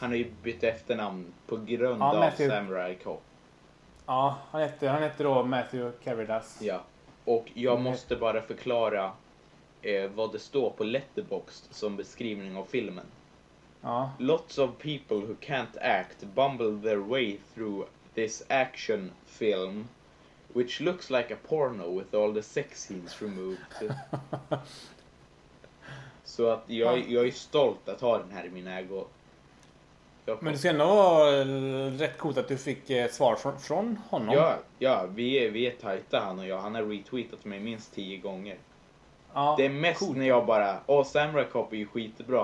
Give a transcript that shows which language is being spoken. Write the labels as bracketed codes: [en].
[sv] Han har ju bytt efternamn på grund av Matthew. Samurai Cop. Ja, han heter då Matthew Curridas. Ja. Och jag måste bara förklara vad det står på Letterboxd som beskrivning av filmen. Ja. [en] Lots of people who can't act bumble their way through this action film. Which looks like a porno with all the sex scenes removed. [sv] Så att jag är stolt att ha den här i min ägo. Men det ska ändå vara rätt coolt att du fick svar från honom. Ja, vi är tajta han och jag. Han har retweetat mig minst 10 gånger. Ja, det är mest coolt. När jag bara, åh, Samurai Cop är ju skitbra.